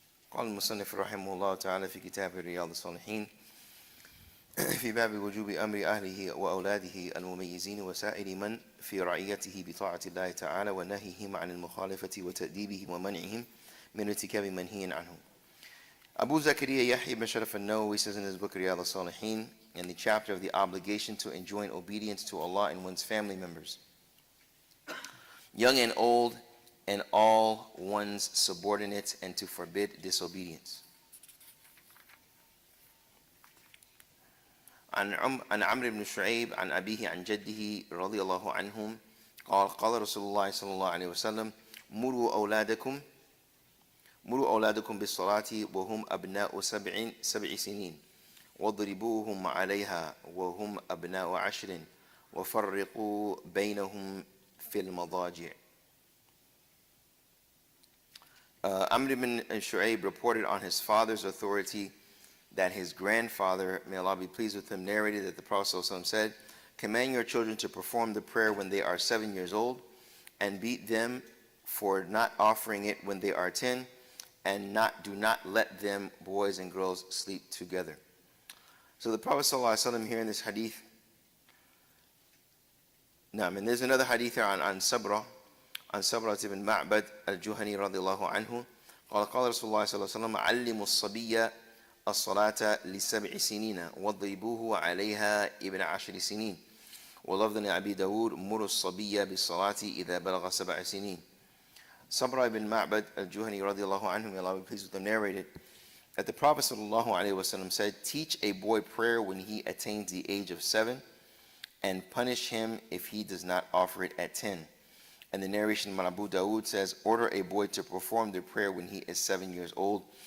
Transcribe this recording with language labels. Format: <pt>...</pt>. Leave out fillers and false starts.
<ar>قال المصنف رحمه الله تعالى في كتاب رياض الصالحين في باب وجوب أمر أهله وأولاده المميزين وسائر من في رعيته بطاعة الله تعالى ونهيهم عن المخالفة وتأديبهم ومنعهم من ارتكاب منهي عنه.</ar> <en>Abu Zakaria Yahya ibn Sharaf al-Nawawi says in his book Riyadh al-Salihin, in the chapter of the obligation to enjoin obedience to Allah and one's family members, young and old, and all one's subordinates, and to forbid disobedience.</en> <ar>عن عمرو بن شعيب عن أبيه عن جده رضي الله عنهم قال قال رسول الله صلى الله عليه وسلم مروا أولادكم بالصلاة وهم أبناء سبع سنين واضربوهم عليها وهم أبناء 10 وفرقوا بينهم في المضاجع.</ar> <en>Amr ibn Shu'ayb reported on his father's authority that his grandfather, may Allah be pleased with him, narrated that the Prophet ﷺ said, "Command your children to perform the prayer when they are 7 years old, and beat them for not offering it when they are 10, and do not let them, boys and girls, sleep together." So the Prophet ﷺ here in this hadith, and there's another hadith here on Sabra ibn Ma'bad al-Juhani radiyallahu anhu,</en> <ar>قال قال رسول الله صلى الله عليه وسلم علموا الصبي الصلاة ل7 سنين واضربوه عليها ابن 10 سنين ولفظ أبي داود مروا الصبي بالصلاة إذا بلغ 7 سنين.</ar> <en>Sabra ibn Ma'bad al-Juhani radiyallahu anhu, may Allah be pleased with him, narrated that the Prophet sallallahu alaihi wasallam said, "Teach a boy prayer when he attains the age of 7, and punish him if he does not offer it at 10. And the narration by Abu Dawood says, "Order a boy to perform the prayer when he is 7 years old."</en>